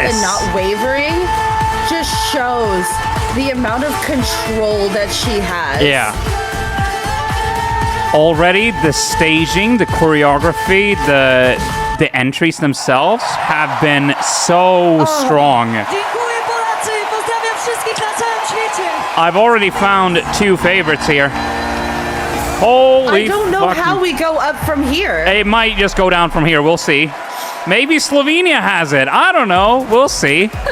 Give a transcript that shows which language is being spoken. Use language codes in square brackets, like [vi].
[en] dance and not wavering just shows the amount of control that she has. Yeah. Already, the staging, the choreography, the entries themselves have been so strong. [pl] Dziękuję Polacy, pozdrawiam wszystkich na całym świecie. [en] I've already found two favorites here. Holy I don't know fucking- how we go up from here. It might just go down from here. We'll see. Maybe Slovenia has it. I don't know. We'll see.